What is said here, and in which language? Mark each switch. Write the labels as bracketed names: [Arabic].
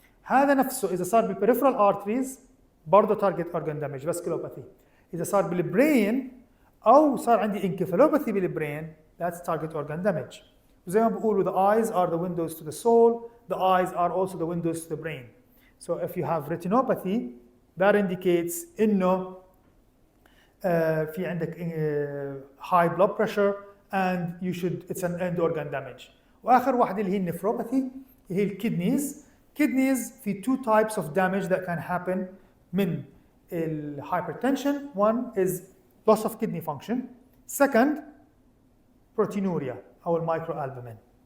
[Arabic] هذا نفسه إذا صار بالperipheral arteries برضه target organ damage vasculopathy. إذا صار بالبرين أو صار عندي encephalopathy بالبرين [English] that's target organ damage. [Arabic] زي ما بيقولوا [English] the eyes are the windows to the soul, the eyes are also the windows to the brain. So if you have retinopathy, that indicates [Arabic] إنه في عندك [English] high blood pressure and you should it's an end organ damage. [Arabic] واخر واحده اللي هي النفروباثي هي الكدنيز. [English] Kidneys في two types of damage that can happen من الهايبرتنشن. One is loss of kidney function. Second, proteinuria [Arabic] او المايكرو البومين.